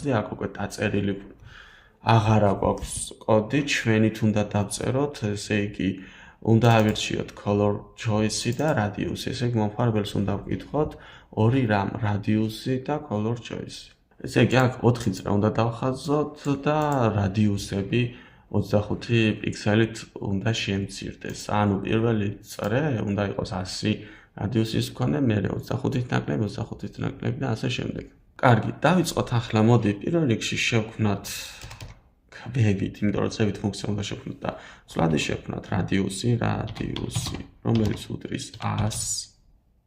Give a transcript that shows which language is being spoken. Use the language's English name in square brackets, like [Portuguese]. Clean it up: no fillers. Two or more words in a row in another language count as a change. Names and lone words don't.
[Georgian] ხაზი, აქ უკვე დაწერილი აღარა გვაქვს კოდი, ჩვენით უნდა დავწეროთ, ესე იგი, უნდა ავირჩიოთ [English] color choice [Georgian] და radius, ესე იგი, მომხმარებელს უნდა ვკითხოთ ორი რამ, radius და [English] color choice. [Georgian] ესე იგი, აქ 4 წრე უნდა დავხაზოთ და radius-ები 25 პიქსელით უნდა შემცირდეს. ანუ პირველი წრე უნდა იყოს 100 radius-ის მქონე, მერე 25-ით ნაკლები, 25-ით ნაკლები და ასე შემდეგ. კარგი, დავიწყოთ ახლა, მოდი, პირველ რიგში შევქმნათ ქვევით, იმიტომ რომ ზევით ფუნქცია უნდა შევქმნათ და ცვლადი შევქმნათ radius-ი, რომელიც უდრის 100.